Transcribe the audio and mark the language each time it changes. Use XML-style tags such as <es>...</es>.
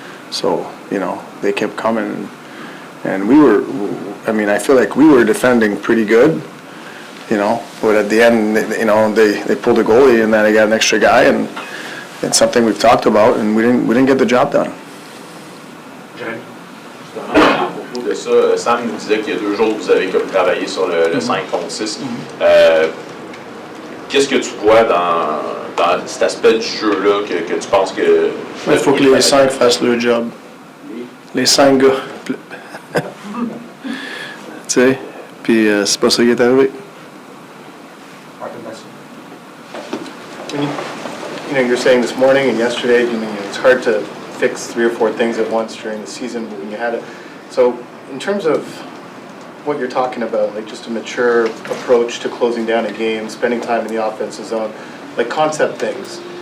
<en>So, they kept coming. And I feel like we were defending pretty good, but at the end, they pulled a goalie and then they got an extra guy, and it's something we've talked about, and we didn't get the job done.</en> <fr>À propos de ça, Sam nous disait qu'il y a 2 jours, vous avez comme travaillé sur le 5 contre 6. Qu'est-ce que tu vois dans cet aspect du jeu-là que tu penses que... Il faut que les 5 fassent leur job. Les 5 gars. Tu sais, puis c'est pas ça qui est arrivé.</fr> <en>You're saying this morning and yesterday, it's hard to fix 3 or 4 things at once during the season when you had it. So, in terms of what you're talking about, like just a mature approach to closing down a game, spending time in the offensive zone, like concept things.</en>